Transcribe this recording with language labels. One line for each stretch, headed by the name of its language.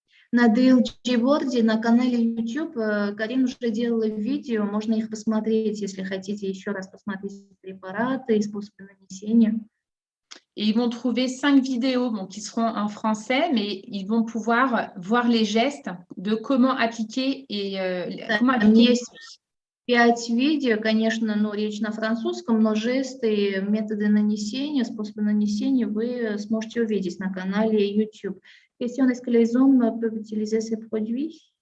Russian: На DLG World, на канале YouTube, Карин уже делала видео, можно их посмотреть, если хотите еще раз посмотреть препараты и способы нанесения.
French: Et ils vont trouver 5 vidéos qui seront en français, mais ils vont pouvoir voir les gestes de comment appliquer et comment appliquer.
Russian: 5 видео, конечно, речь на французском, но жесты, методы нанесения, способы нанесения вы сможете увидеть на канале YouTube.
French: Question, est-ce que les hommes peuvent utiliser ces produits?